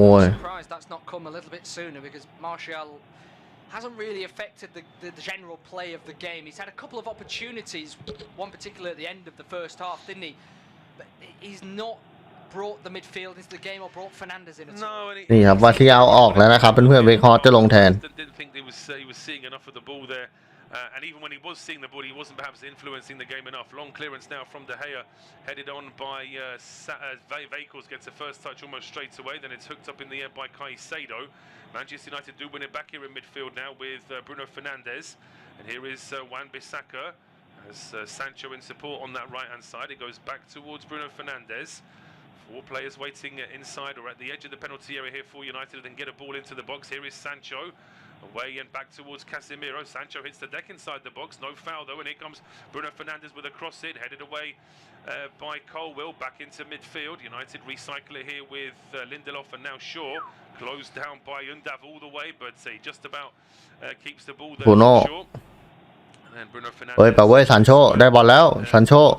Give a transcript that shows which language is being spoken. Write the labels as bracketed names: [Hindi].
[English] Surprised that's not come a little bit sooner because Martial hasn't really affected the general play of the game. He's had a couple of opportunities, one particular at the end of the first half, didn't he? But he's not brought the midfield into the game or brought Fernandes in at all. [Thai] นี่ครับวาซิอาออกแล้วนะครับเพื่อนๆเวคฮอร์จะลงแทน [English] Didn't think he was seeing enough of the ball there. And even when he was seeing the ball, he wasn't perhaps influencing the game enough. Long clearance now from De Gea, headed on by Veikos, gets the first touch almost straight away. Then it's hooked up in the air by Caicedo. Manchester United do win it back here in midfield now with Bruno Fernandes. And here is Wan-Bissaka as Sancho in support on that right-hand side. It goes back towards Bruno Fernandes. 4 players waiting inside or at the edge of the penalty area here for United, and then get a ball into the box. Here is Sancho. Away and back towards Casemiro. Sancho hits the deck inside the box. No foul though. And here comes Bruno Fernandes with a cross in. Headed away by Colwill. Back into midfield. United recycle it here with Lindelof and now Shaw. Closed down by Undav all the way. But he just about keeps the ball there. Bruno. And then Bruno Fernandes. [Thai] เฮ้ยไปเว้ยซันโชได้บอลแล้วซันโช